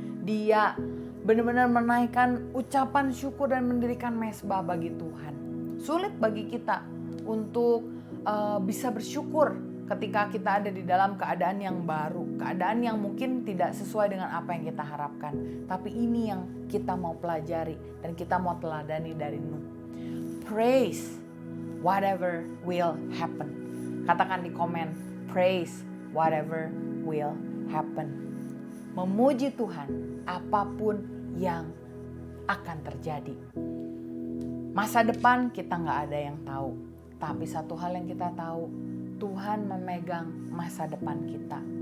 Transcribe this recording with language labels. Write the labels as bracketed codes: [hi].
[id] Dia benar-benar menaikkan ucapan syukur dan mendirikan mezbah bagi Tuhan. Sulit bagi kita untuk bisa bersyukur ketika kita ada di dalam keadaan yang baru, keadaan yang mungkin tidak sesuai dengan apa yang kita harapkan. Tapi ini yang kita mau pelajari dan kita mau teladani dari Nuh. [en] Praise whatever will happen. [id] Katakan di komen, [en] praise whatever will happen. [id] Memuji Tuhan apapun yang akan terjadi. Masa depan kita gak ada yang tahu. Tapi satu hal yang kita tahu, Tuhan memegang masa depan kita.